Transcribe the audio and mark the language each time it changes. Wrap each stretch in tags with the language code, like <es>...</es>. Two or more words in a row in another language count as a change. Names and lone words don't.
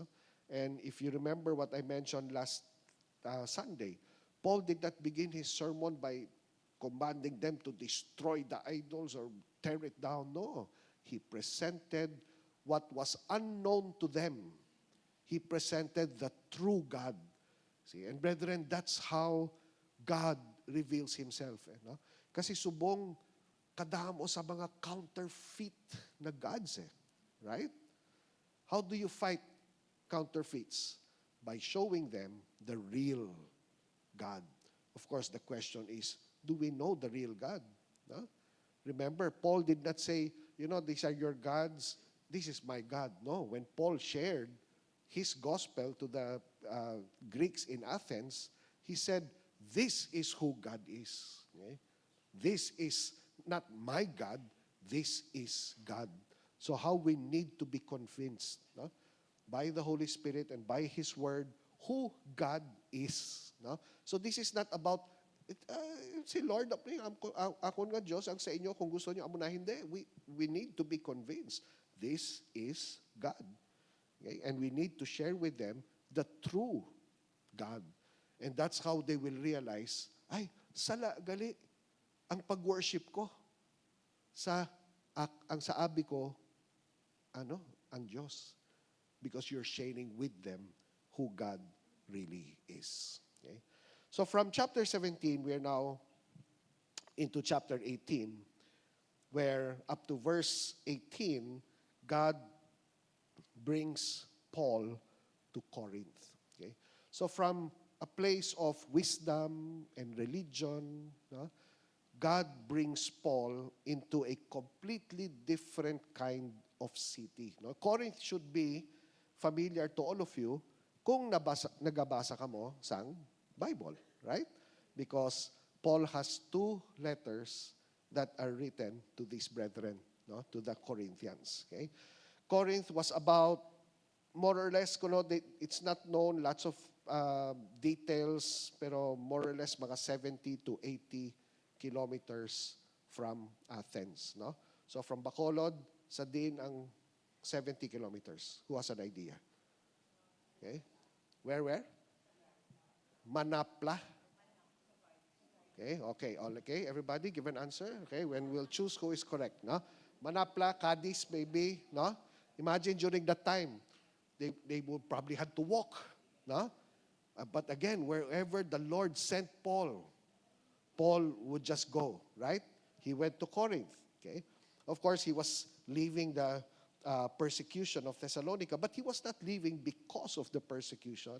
<en>And if you remember what I mentioned last Sunday, Paul did not begin his sermon by commanding them to destroy the idols or tear it down. No. He presented what was unknown to them. He presented the true God. See, and brethren, that's how God reveals Himself. No?</en> <hil>Kasi subong kadamo sa mga counterfeit na gods.</hil> <en>Right? How do you fight counterfeits? By showing them the real God. Of course, the question is, do we know the real God? No? Remember, Paul did not say, these are your gods, this is my God. No, when Paul shared his gospel to the Greeks in Athens, he said, this is who God is. Okay? This is not my God, this is God. So how we need to be convinced, no? By the Holy Spirit and by His Word, who God is. No? So this is not about,</en> <hil>si Lord, ako nga Diyos, ang sa inyo, kung gusto niyo amo na hindi.</hil> <en>We need to be convinced. This is God. Okay? And we need to share with them the true God. And that's how they will realize,</en> <hil>ay, sala gali ang pag-worship ko. Ang sa abi ko, ang Diyos.</hil> <en>Because you're sharing with them who God really is. Okay? So from chapter 17, we are now into chapter 18, where up to verse 18, God brings Paul to Corinth. Okay? So from a place of wisdom and religion, no, God brings Paul into a completely different kind of city. No? Corinth should be familiar to all of you</en> <hil>kung nagabasa ka mo sang</hil> <en>Bible, right? Because Paul has 2 letters that are written to these brethren, no, to the Corinthians. Okay? Corinth was about, more or less, it's not known, lots of details, pero more or less mga 70 to 80 kilometers from Athens. No? So from Bacolod,</en> <hil>sa din ang</hil> <en>70 kilometers. Who has an idea? Okay. Where? Manapla. Okay. Everybody give an answer. Okay. When we'll choose who is correct. No? Manapla, Cadiz, maybe. No? Imagine during that time, they would probably had to walk. No? But again, wherever the Lord sent Paul would just go. Right? He went to Corinth. Okay. Of course, he was leaving the persecution of Thessalonica, but he was not leaving because of the persecution.</en>